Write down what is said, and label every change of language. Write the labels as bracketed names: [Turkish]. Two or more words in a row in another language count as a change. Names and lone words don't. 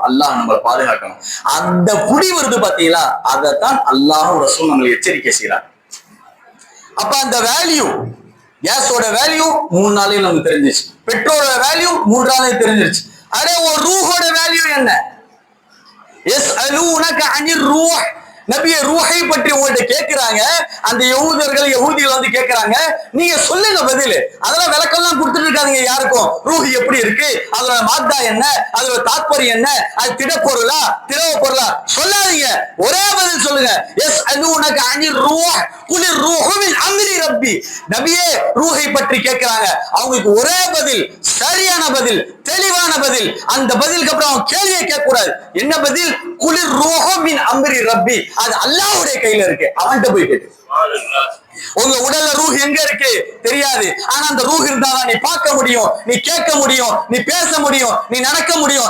[Tamil] அல்லாஹ் நம்மளை பாதுகாக்கணும். அந்த புடி வருது பாத்தீங்களா, அதைத்தான் அல்லாஹ் ரசூல் நம்மளை எச்சரிக்கை செய்யறான். அப்ப அந்த வேல்யூ, கேஸோட வேல்யூ 3 நாளையும் நமக்கு தெரிஞ்சிச்சு, பெட்ரோலோட வேல்யூ 3 நாளையும் தெரிஞ்சிருச்சு. அரே ஒரு ரூஹோட வேல்யூ என்ன? [Arabic] يسألونك عن الروح. [Tamil] நபிய ரூஹை பற்றி உங்கள்கிட்ட கேட்கிறாங்க. அந்த யஹூதிகள் வந்து கேட்கிறாங்க, நீங்க சொல்லுங்க பதில். அதெல்லாம் விளக்கம்லாம் கொடுத்துட்டு இருக்காதீங்க யாருக்கும். ரூஹ் எப்படி இருக்கு, அதோட மாத்தா என்ன, அதோட தாத்பரியம் என்ன, அது திடப்பொருளா திரவ பொருளா சொல்லாதீங்க, ஒரே பதில் சொல்லுங்க. [Arabic] يسألونك عن الروح قل الروح من أمر ربي. [Tamil] நபியே ரூஹை பற்றி கேட்கிறாங்க, அவங்களுக்கு ஒரே பதில், சரியான பதில், தெளிவான பதில். அந்த பதிலுக்கு அப்புறம் அவங்க கேள்வியை கேட்க கூடாது. என்ன பதில்? [Arabic] قل الروح من أمر ربي. [Tamil] அது அல்லாஹ்வுடைய கையில இருக்கு, அவன்கிட்ட போய் கேட்டு. உங்க உடல்ல ரூஹ் எங்க இருக்கு தெரியாது, ஆனா அந்த ரூஹ் இருந்தாதான் நீ பார்க்க முடியும், நீ கேட்க முடியும், நீ பேச முடியும், நீ நடக்க முடியும்.